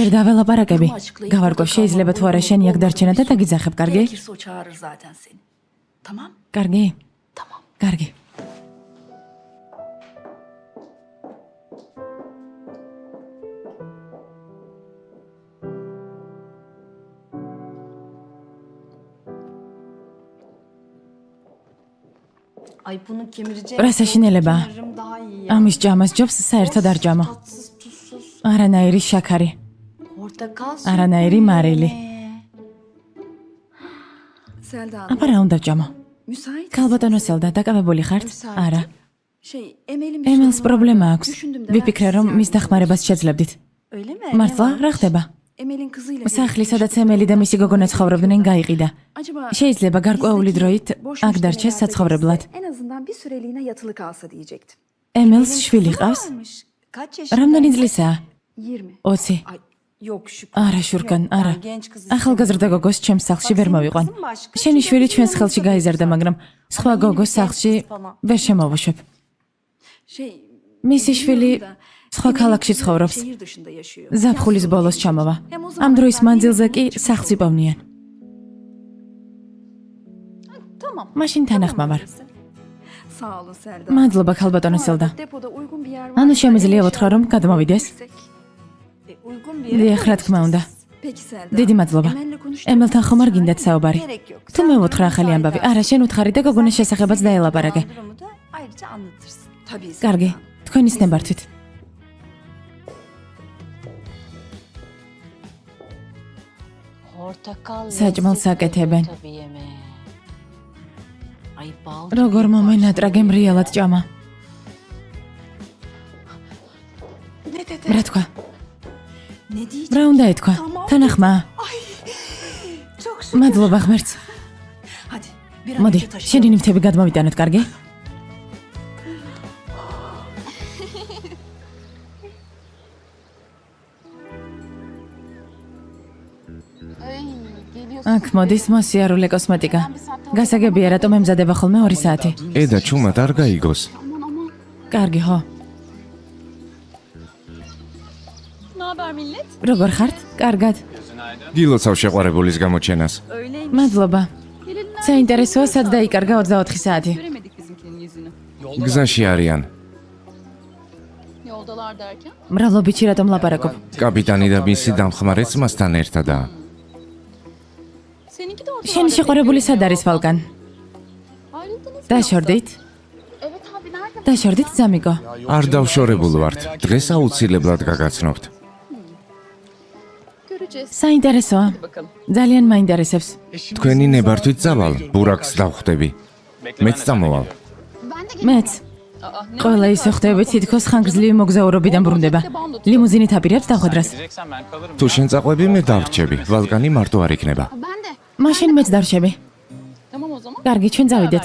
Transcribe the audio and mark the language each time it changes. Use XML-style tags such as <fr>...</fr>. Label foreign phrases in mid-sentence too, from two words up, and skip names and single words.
<ka>ჯერ დაველაპარაკები.</ka> <tr>Durumu açıklayıp</tr> <ka>გავარკვევ</ka> <tr>burada</tr> <ka>შეიძლება თუ არა</ka> <tr>kalmam</tr> <ka>შენი აქ</ka> <tr>olur,</tr> <ka>დარჩენა და</ka> <tr>olmaz.</tr> <ka>დაგიძახებ, კარგი?</ka> <tr>Gerekirse o çağırır zaten seni. Tamam?</tr> <ka>კარგი?</ka> <tr>Tamam.</tr> <ka>კარგი.</ka> <tr>Ay bunu kemireceğim.</tr> <ka>რა საშინელებაა?</ka> <tr>Kemiririm daha iyi ya.</tr> <ka>ამის ჯამას ჯობს საერთოდ არ ჯამო.</ka> <tr>Tatsız tuzsuz.</tr> <ka>არანაირი შაქარი,</ka> <tr>Portakal suyu.</tr> <ka>არანაირი მარილი.</ka> <tr>Selda Hanım.</tr> <ka>აბა რა უნდა ჯამო?</ka> <tr>Müsait.</tr> <ka>ქალბატონო სელდა, დაკავებული ხართ? არა.</ka> <tr>Şey, Emel'in bir</tr> <ka>ემელს</ka> <tr>sorunu</tr> <ka>პრობლემა</ka> <tr>var.</tr> <ka>აქვს.</ka> <tr>Düşündüm de</tr> <ka>ვიფიქრე,</ka> <tr>ben</tr> <ka>რომ</ka> <tr>size</tr> <ka>მის დახმარებას შეძლებდით.</ka> <tr>Öyle mi?</tr> <ka>მართლა</ka> <tr>Ne var?</tr> <ka>რა ხდება?</ka> <tr>Emel'in kızıyla</tr> <ka>სახლი,</ka> <tr>birlikte</tr> <ka>სადაც ემელი და მისი გოგონა ცხოვრობდნენ, გაიყიდა.</ka> <tr>Acaba</tr> <ka>შეიძლება გარკვეული დროით</ka> <tr>boş</tr> <ka>აქ დარჩეს</ka> <tr>müşterilerde</tr> <ka>საცხოვრებლად.</ka> <tr>gitse, en azından bir süreliğine yatılı kalsa diyecektim.</tr> <ka>ემელს შვილი ყავს?</ka> <tr>Kaç yaşında?</tr> <ka>რამდენი წლისაა? 20. 20.</ka> <tr>Ay yok şükür.</tr> <ka>არა, შურკან,</ka> <tr>Yok,</tr> <ka>არა.</ka> <tr>ben genç kız</tr> <ka>ახალგაზრდა გოგოს ჩემს სახლში ვერ მოვიყვან. შენი შვილი ჩვენს ხელში გაიზარდა, მაგრამ სხვა გოგოს სახლში ვერ შემოვუშვებ.</ka> <tr>Şey,</tr> <ka>მისი შვილი</ka> <tr>bilmiyorum da,</tr> <ka>სხვა</ka> <tr>Emel'in</tr> <ka>ქალაქში</ka> <tr>kızı</tr> <ka>ცხოვრობს.</ka> <tr>şehir dışında yaşıyor.</tr> <ka>ზაფხულის ბოლოს ჩამოვა.</ka> <tr>Hem o</tr> <ka>ამ</ka> <tr>zaman</tr> <ka>დროის</ka> <tr>ben</tr> <ka>მანძილზე</ka> <tr>bir</tr> <ka>კი</ka> <tr>çıkıp</tr> <ka>სახლს იპოვნიან.</ka> <tr>Tamam.</tr> <ka>მაშინ თანახმა ვარ.</ka> <tr>Sağ olun Selda.</tr> <ka>მადლობა ქალბატონო</ka> <tr>Bu</tr> <ka>სელდა.</ka> <tr>arada depoda uygun bir yer var.</tr> <ka>ანუ შემიძლია ვუთხრა, რომ გადმოვიდეს?</ka> <tr>Uygun bir yere</tr> <ka>დიახ, რა თქმა უნდა.</ka> <tr>Peki Selda.</tr> <ka>დიდი მადლობა.</ka> <tr>Emel'le konuştuk.</tr> <ka>ემელთან ხომ არ გინდათ საუბარი?</ka> <tr>Gerek yok.</tr> <ka>თუ მე ვუთხრა ახალი ამბავი, არა, შენ უთხარი და გოგონის შესახებაც დაელაპარაკე.</ka> <tr>Durumu da ayrıca anlatırsın. Tabii.</tr> <ka>კარგი, Selda. თქვენ ისნებართვით.</ka> <tr>Portakal.</tr> <ka>საჭმელს აკეთებენ.</ka> <tr>Tabii yemeğe. Ay bal.</tr> <ka>როგორ მომენატრა გემრიელად ჭამა.</ka> <tr>Ne dedi?</tr> <ka>რა თქვა?</ka> <tr>Ne diyecek?</tr> <ka>რა უნდა ეთქვა? თანახმა.</ka> <tr>Çok şükür.</tr> <ka>მადლობა ღმერთს.</ka> <tr>Hadi. Bir an</tr> <ka>მოდი,</ka> <tr>önce taşıyalım.</tr> <ka>შენი ნივთები გადმოვიტანოთ, კარგი?</ka> <tr>Ay geliyor</tr> <ka>აქ მოდის მოსიარულე კოსმეტიკა. გასაგებია, რატომ ემზადება ხოლმე 2 საათი. ედა ჩუმად არ გაიგოს. კარგი, ხო. როგორ ხართ? კარგად. გილოცავ შეყვარებულის გამოჩენას. მადლობა. საინტერესოა, სად დაიკარგა 24 საათი.</ka> <tr>Göremedik bizimkinin yüzünü.</tr> <ka>გზაში არიან.</ka> <tr>Yoldalar derken?</tr> <ka>მრავლობიჩი რატომ ლაპარაკობ? კაპიტანი და მისი დამხმარე ძმასთან ერთადაა.</ka> <tr>Seninki de ortalarda.</tr> <ka>შენი შეყვარებული სად არის, ვალკან?</ka> <tr>Ayrıldınız mı?</tr> <ka>დაშორდით?</ka> <tr>Evet abi nerede?</tr> <ka>დაშორდით, ზამიგო. არ დავშორებულ ვართ. დღეს აუცილებლად გაგაცნობთ.</ka> <tr>Göreceğiz.</tr> <ka>საინტერესოა.</ka> <tr>Bakalım.</tr> <ka>ძალიან მაინტერესებს. თქვენი ნებართვით წავალ, ბურაკს დავხვდები. მეც წამოვალ. მეც.</ka> <tr>Aa, ne?</tr> <ka>ყველა ისე ხდები, თითქოს ხანგრძლივი მოგზაურობიდან ბრუნდება. ლიმუზინით აპირებს დახვედრას. თუ შენ წაყვები, მე დავრჩები. ვალკანი მარტო არ იქნება.</ka> <tr>Ben de.</tr> <ka>მაშინ მეც დარჩები.</ka> <tr>Tamam o zaman.</tr> <ka>კარგი, ჩვენ წავიდეთ.</ka>